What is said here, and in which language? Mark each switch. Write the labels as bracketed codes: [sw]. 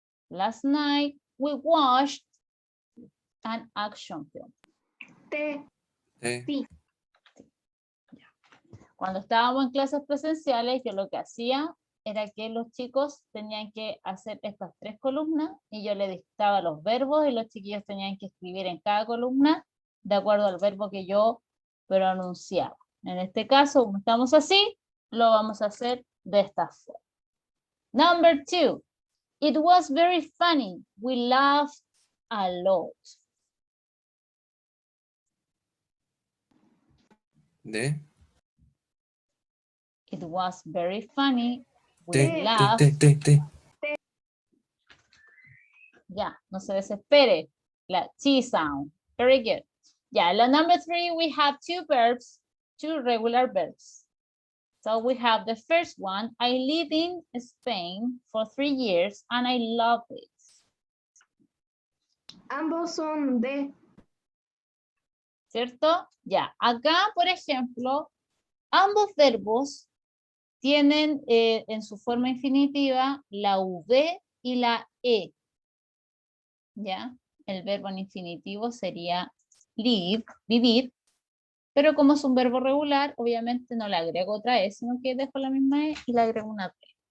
[en] Last night we watched an action film. T. T. [es] Cuando estábamos en clases presenciales, yo lo que hacía era que los chicos tenían que hacer estas 3 columnas y yo les dictaba los verbos y los chiquillos tenían que escribir en cada columna de acuerdo al verbo que yo pronunciaba. En este caso, como estamos así, lo vamos a hacer de esta forma. [en] Number 2. It was very funny. We laughed a lot. D. It was very funny. We T. laughed. T. [es] Ya, no se desespere. La T sound. [en] Very good. Yeah, la number 3, we have 2 verbs, 2 regular verbs. So we have the first one, I lived in Spain for 3 years and I love it. [es] Ambos son D. ¿Cierto? Ya, acá, por ejemplo, ambos verbos tienen en su forma infinitiva la V y la E. ¿Ya? El verbo en infinitivo sería live, vivir, pero como es un verbo regular, obviamente no le agrego otra E, sino que dejo la misma E y le agrego una T.